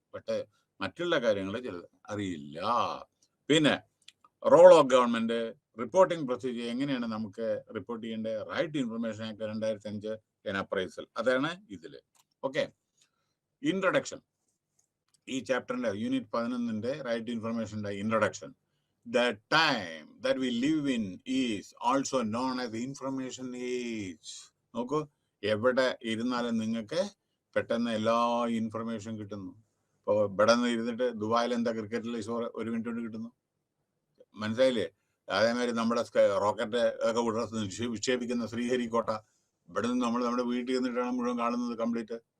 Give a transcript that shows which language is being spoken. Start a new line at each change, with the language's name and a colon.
Malayalam: പക്ഷെ മറ്റുള്ള കാര്യങ്ങൾ ചിലത് അറിയില്ല. പിന്നെ
English: role of government, reporting procedure,
Malayalam: എങ്ങനെയാണ് നമുക്ക് റിപ്പോർട്ട് ചെയ്യേണ്ടത്, റൈറ്റ് ഇൻഫർമേഷൻ ആക്ട് 2005 അപ്രൈസൽ, അതാണ് ഇതില്. Okay, introduction. ഈ ചാപ്റ്ററിന്റെ unit 11 right ഇൻഫർമേഷന്റെ introduction.
English: The time that we live in is also known as the information age.
Malayalam: നോക്കൂ, എവിടെ ഇരുന്നാലും നിങ്ങൾക്ക് പെട്ടെന്ന് എല്ലാ ഇൻഫർമേഷൻ കിട്ടുന്നു. ഇപ്പോൾ ഇവിടെ നിന്ന് ഇരുന്നിട്ട് ദുബായിൽ എന്താ ക്രിക്കറ്റിൽ ഷോർ 1 മിനിറ്റ് കൊണ്ട് കിട്ടുന്നു, മനസ്സിലായില്ലേ? അതേമാതിരി നമ്മുടെ റോക്കറ്റ് ഒക്കെ വിക്ഷേപിക്കുന്ന ശ്രീഹരിക്കോട്ട ഇവിടെ നിന്ന് നമ്മൾ നമ്മുടെ വീട്ടിൽ നിന്നിട്ടാണ് മുഴുവൻ കാണുന്നത് കംപ്ലീറ്റ്.